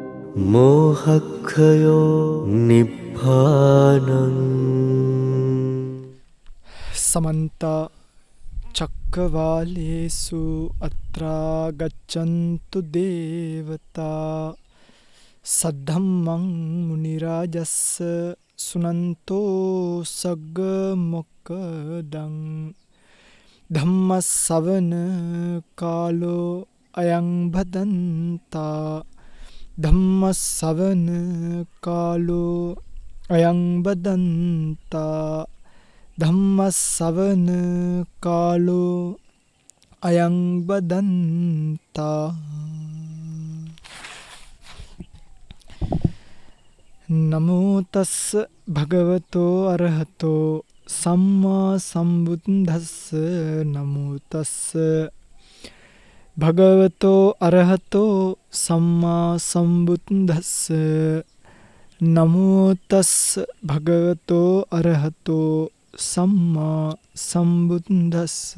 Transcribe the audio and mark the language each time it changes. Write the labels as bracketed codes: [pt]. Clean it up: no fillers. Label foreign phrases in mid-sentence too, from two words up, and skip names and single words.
[pi] මෝහක්ඛයෝ නිබ්බානං समन्त चक्रवालेषु अत्रा गच्छन्तु देवता सद्धम्मं मुनिराजस्स सुनन्तෝ सग्ग මොක්ඛදං ධම්මස්සවන කාලෝ අයං භදන්තා ධම්මස්සවන කාලෝ අයං භදන්තා ධම්මස්සවන කාලෝ අයං භදන්තා නමෝ තස්ස භගවතෝ අරහතෝ සම්මා සම්බුද්දස්ස නමෝ තස්ස භගවතෝ අරහතෝ සම්මා සම්බුද්දස්ස නමෝ තස්ස භගවතෝ අරහතෝ සම්මා සම්බුද්දස්ස